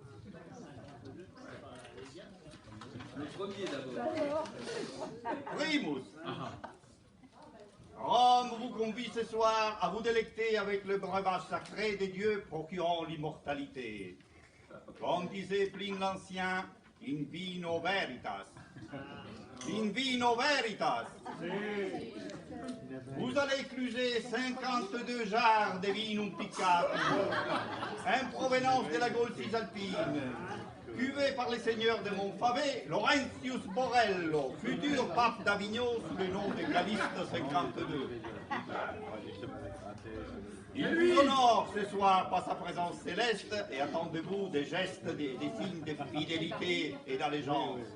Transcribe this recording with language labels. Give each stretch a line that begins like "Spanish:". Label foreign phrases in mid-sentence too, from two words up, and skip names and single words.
French: Le premier d'abord.
Latin: Primus.
French: Rome vous convie ce soir à vous délecter avec le breuvage sacré des dieux procurant l'immortalité. Comme disait Pline l'Ancien,
Latin: in vino veritas. In vino veritas.
French: Vous allez écluser 52 jarres de
Latin: vinum piccatum,
French: en provenance de la Gaule cisalpine, cuvée par les seigneurs de Montfavet, Laurentius Borello, futur pape d'Avignon sous le nom de Caliste 52. Il vous honore ce soir par sa présence céleste et attend de vous des gestes, des signes de fidélité et d'allégeance.